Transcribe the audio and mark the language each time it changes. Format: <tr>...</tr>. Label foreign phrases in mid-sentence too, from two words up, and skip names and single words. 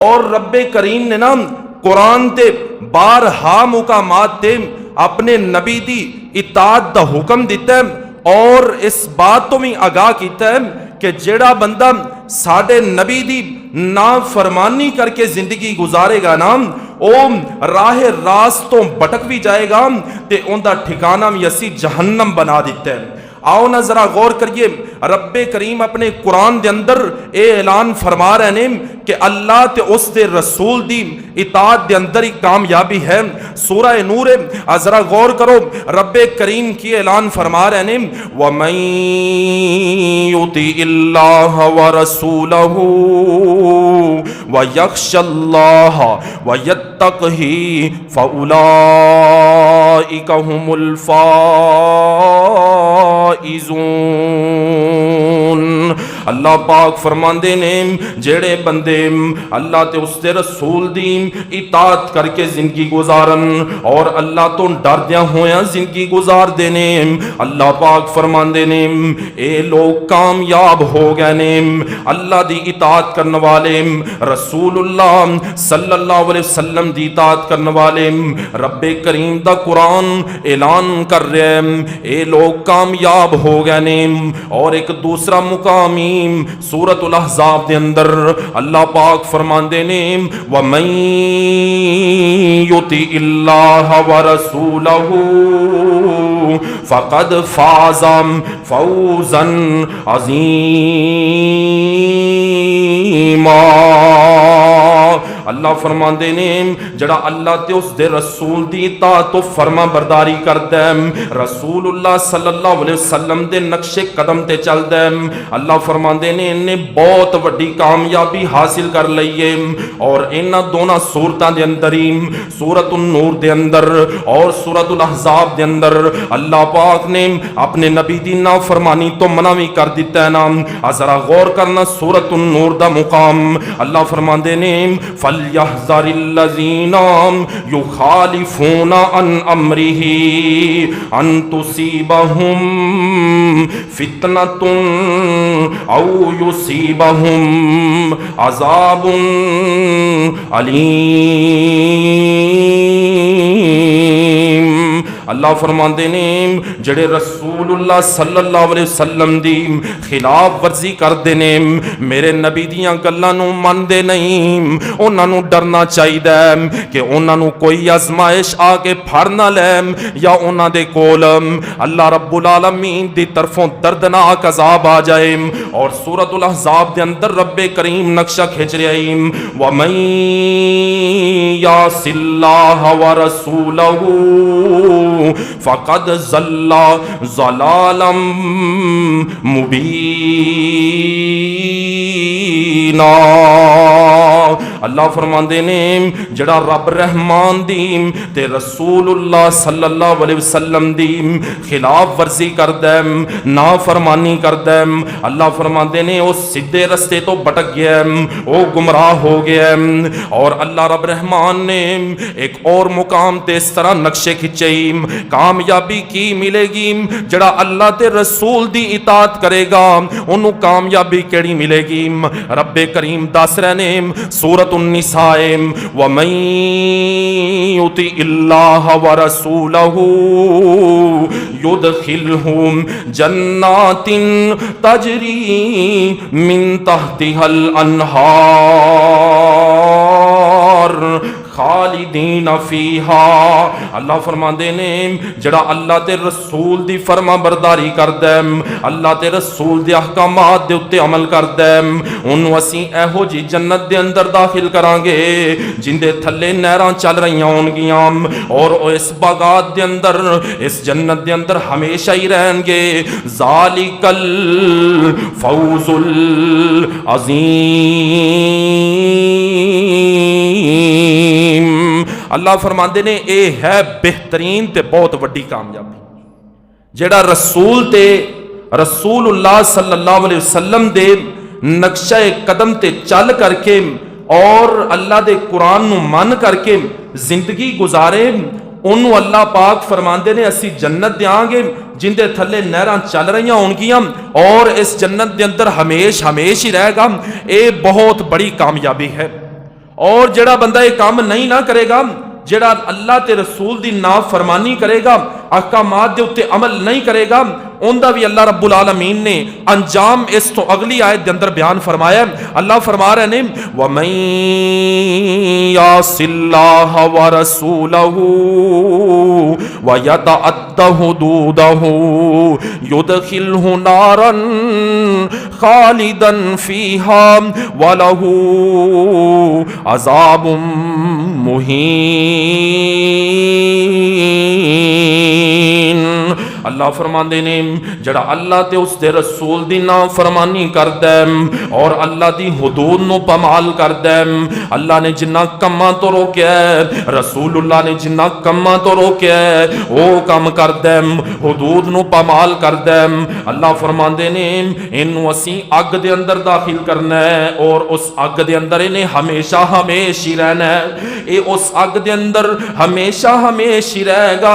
<pa>اور رب کریم نے نا قرآن تے بارہا مقامات تے اپنے نبی دی اطاعت دا حکم دیتا ہے اور اس بات تو بھی آگاہ کیتا ہے کہ جیڑا بندہ ساڈے نبی دی نافرمانی کر کے زندگی گزارے گا نا او راہ راست تو بھٹک بھی جائے گا تے اون دا ٹھکانہ بھی اسی جہنم بنا دیتا ہے۔ آؤ نا ذرا غور کریے، رب کریم اپنے قرآن دے اندر اے اعلان فرما رہے ہیں کہ اللہ تے اس دے رسول دی اطاعت دے اندر ہی کامیابی ہے۔ سورہ نور ذرا غور کرو، رب کریم کی اعلان فرما رہے ہیں</pa> <ar>وَمَن يُطِعِ اللَّهَ وَرَسُولَهُ وَيَخْشَ اللَّهَ وَيَتَّقْهِ فَأُولَئِكَ هُمُ الفائزون۔</ar> <pa>اللہ پاک فرماندے نے جڑے بندے اللہ تے اس دے رسول دی اطاعت کر کے زندگی گزارن اور اللہ تو ڈردیاں ہویاں زندگی گزار دینے، اللہ پاک فرماندے نے اے لوگ کامیاب ہو گئے نے۔ اللہ دی اطاعت کرنے والے، رسول اللہ</pa> <ar>صلی اللہ علیہ وسلم</ar> <pa>دی اطاعت کرنے والے، رب کریم دا قرآن اعلان کر رہے ہیں اے لوگ کامیاب ہو گئے نے۔ اور ایک دوسرا مقامی سورۃ الاحزاب دے اندر اللہ پاک فرماندے نے</pa> <ar>وَمَن يُطِعِ اللَّهَ وَرَسُولَهُ فَقَدْ فَازَ فَوْزًا عَظِیمًا۔</ar> <pa>اللہ فرماندے نے جڑا اللہ تے اس دے رسول دی اطاعت و فرما برداری کردا ہے، رسول اللہ</pa> <ar>صلی اللہ علیہ وسلم</ar> <pa>دے نقش قدم تے چلدا ہے، اللہ فرماندے نے انہیں بہت وڈی کامیابی حاصل کر لئی ہے۔ اور انہاں دونوں سورتاں دے اندر ہی سورۃ النور دے اندر اور سورۃ الاحزاب دے اندر اللہ پاک نے اپنے نبی دی نافرمانی تو منع بھی کر دیتا ہے نا۔ ذرا غور کرنا سورۃ النور دا مقام، اللہ فرماندے نے</pa> <ar>فَلْيَحْذَرِ الَّذِينَ يُخَالِفُونَ عَنْ أَمْرِهِ أَن تُصِيبَهُمْ فِتْنَةٌ أَوْ يُصِيبَهُمْ عَذَابٌ أَلِيمٌ۔</ar> <pa>اللہ فرماندے نے جڑے رسول اللہ</pa> <ar>صلی اللہ علیہ وسلم</ar> <pa>دی خلاف ورزی کردے نے، میرے نبی دیاں گلاں نو مندے نہیں، انہاں نو ڈرنا چاہیدا ہے کہ انہاں نو کوئی آزمائش آ کے پھڑ نہ لے یا انہاں دے کول اللہ</pa> <ar>رب العالمین</ar> <pa>دی طرفوں دردناک عذاب آ جائے۔ اور سورۃ الاحزاب دے اندر رب کریم نقشہ کھینچ رہا ہے</pa> <ar>وَمَن يَعْصِ اللَّهَ وَرَسُولَهُ فَقَدْ ضَلَّ ضَلَالًا مُبِینًا۔</ar> <pa>اللہ فرماندے نے جڑا رب رحمان دی تے رسول اللہ</pa> <ar>صلی اللہ علیہ وسلم</ar> <pa>دی خلاف ورزی کردا ہے، نافرمانی کردا ہے، اللہ فرماندے نے او سیدھے رستے تو بھٹک گیا ہے، او گمراہ ہو گیا ہے۔ اور اللہ رب رحمان نے ایک اور مقام تے اس طرح نقشے کھچے، کامیابی کی ملے گی جڑا اللہ تے رسول دی اطاعت کرے گا انہوں کامیابی کیڑی ملے گی۔ رب کریم دس رہے نے سورۃ النساء</pa> <ar>وَمَن يُطِعِ اللَّهَ وَرَسُولَهُ يُدْخِلْهُ جَنَّاتٍ تَجْرِي مِن تَحْتِهَا الْأَنْهَارُ خالدین فیہا۔</ar> <pa>اللہ فرماندے نے جڑا اللہ تے رسول دی فرما برداری کردا ہے، اللہ تے رسول دے احکامات دے اتے عمل کردا ہے، انہوں اسی ایہو جی جنت دے اندر داخل کران گے جن دے تھلے نہراں چل رہیاں ہون گیاں اور اس باغات دے اندر اس جنت دے اندر ہمیشہ ہی رہن گے۔</pa> <ar>ذالک الفوز العظیم۔</ar> <pa>اللہ فرماندے نے اے ہے بہترین تے بہت وڈی کامیابی جیڑا رسول تے رسول اللہ</pa> <ar>صلی اللہ علیہ وسلم</ar> <pa>دے نقشہ قدم تے چل کر کے اور اللہ دے قرآن نو من کر کے زندگی گزارے، انہوں اللہ پاک فرماندے نے اسی جنت دیاں گے جن دے تھلے نہراں چل رہیاں ہونگیاں اور اس جنت دے اندر ہمیش ہمیش ہی رہے گا۔ اے بہت بڑی کامیابی ہے۔ اور جڑا بندہ یہ کام نہیں نہ کرے گا، جڑا اللہ تے رسول دی نافرمانی کرے گا، احکامات دے اتے عمل نہیں کرے گا، اوندا بھی اللہ</pa> <ar>رب العالمین</ar> <pa>نے انجام اس تو اگلی آیت دے اندر بیان فرمایا. اللہ فرما رہے ہیں</pa> <ar>وَمَن يَعْصِ اللَّهَ وَرَسُولَهُ وَيَتَعَدَّ حُدُودَهُ يُدْخِلْهُ نَارًا خَالِدًا فِيهَا وَلَهُ عَذَابٌ مُهِينٌ.</ar> <pa>اللہ فرماندے نے جڑا اللہ تے اس دے رسول دی نافرمانی کردا ہے اور اللہ دی حدود نو پامال کردا ہے، اللہ نے جنہ کماں تو روکیا ہے، رسول اللہ نے جنہ کماں تو روکیا ہے وہ کم کردا ہے، حدود نو پامال کردا ہے، اللہ فرماندے نے اینو اسی اگ دے اندر داخل کرنا ہے اور اس اگ دے اندر انہیں ہمیشہ ہمیشہ رہنا ہے، اے اس اگ دے اندر ہمیشہ ہمیشہ رہے گا.</pa>